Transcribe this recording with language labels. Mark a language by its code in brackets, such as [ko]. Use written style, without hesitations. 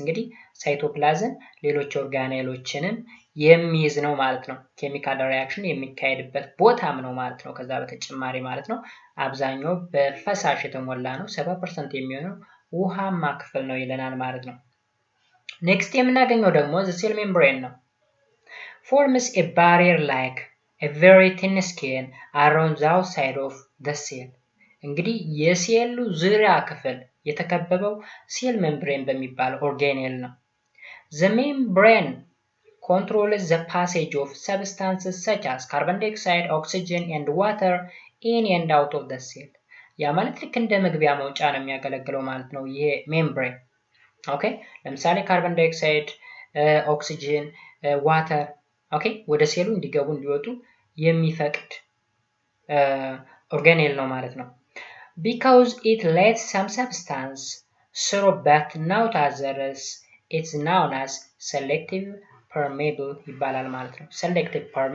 [am] እንግዲህ ሳይቶፕላዝም ሌሎች ኦርጋኔሎችንም የሚይዝ ነው ማለት ነው። ኬሚካል ሪያክሽን የሚካሄድበት ቦታም ነው ማለት ነው። ከዛ በተጨማሪ ማለት ነው አብዛኛው በፈሳሽ የተሞላ ነው። 70% የሚሆነው ውሃማ ክፍል ነው ይለናል ማለት ነው። ኔክስት የምናገኘው ደግሞ the cell membrane ነው። [en] Forms a barrier like a very thin skin around the outside of the cell. [am] እንግዲህ የሴሉ ዙሪያ ክፍል የተከበበው ሴል ሜምብሬን በሚባል ኦርጋኔል ነው። [en] The membrane controls the passage of substances such as carbon dioxide, oxygen and water in and out of the cell. [am] ያ ማለት ልክ እንደ መግቢያ መውጫ ነው የሚያገለግለው ማለት ነው ይሄ ሜምብሬን። ኦኬ፣ ለምሳሌ ካርቦን ዳይኦክሳይድ፣ ኦክሲጅን፣ ዋተር ኦኬ ወደ ሴሉ እንዲገቡ እንዲወጡ የሚፈቅድ ኦርጋኔል ነው ማለት ነው። [en] Because it lets some substance through but not others, it's known as selective permeable [am] ይባላል ማለት ነው። selective